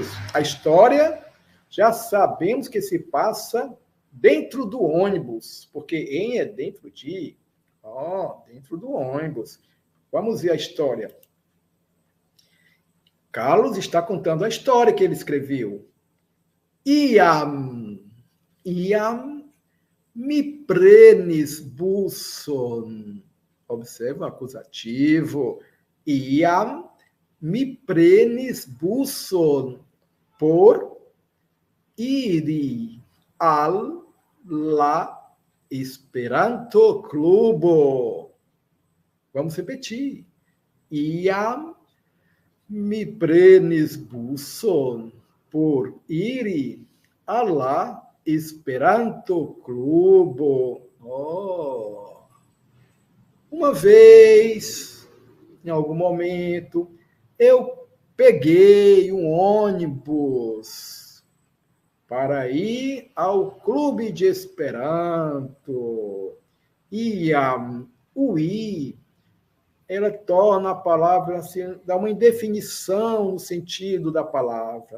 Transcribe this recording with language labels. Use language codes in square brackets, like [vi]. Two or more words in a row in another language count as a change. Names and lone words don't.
[pt] A história já sabemos que se passa dentro do ônibus, porque é dentro de, dentro do ônibus. Vamos ver a história. Carlos está contando a história que ele escreveu. [eo] Iam mi prenis buson. [pt] Observa o acusativo. [eo] Iam mi prenis buson por iri al la Esperanto Klubo. [pt] Vamos repetir. [eo] Iam mi prenis buson por iri a la Esperanto Klubo. [pt] Uma vez, em algum momento, eu peguei um ônibus para ir ao Clube de Esperanto. E o ir, ela torna a palavra, assim, dá uma indefinição no sentido da palavra.